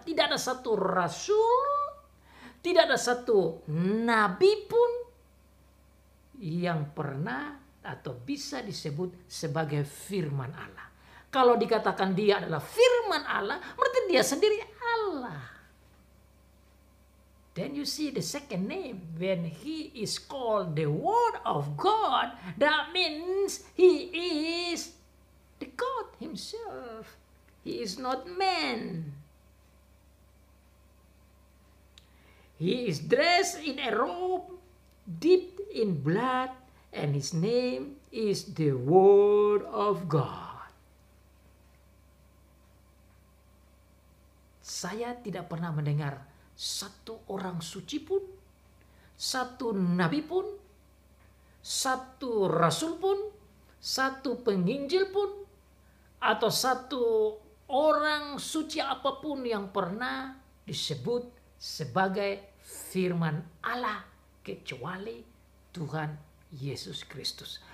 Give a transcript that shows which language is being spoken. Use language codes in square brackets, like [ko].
[id] Tidak ada satu rasul, tidak ada satu nabi pun yang pernah atau bisa disebut sebagai firman Allah. Kalau dikatakan dia adalah firman Allah, berarti dia sendiri Allah. [en] Then you see the second name. When he is called the Word of God, that means he is the God himself. He is not man. He is dressed in a robe dipped in blood, and his name is the Word of God. [id] Saya tidak pernah mendengar satu orang suci pun, satu nabi pun, satu rasul pun, satu penginjil pun, atau satu orang suci apapun yang pernah disebut sebagai firman Allah kecuali Tuhan Yesus Kristus.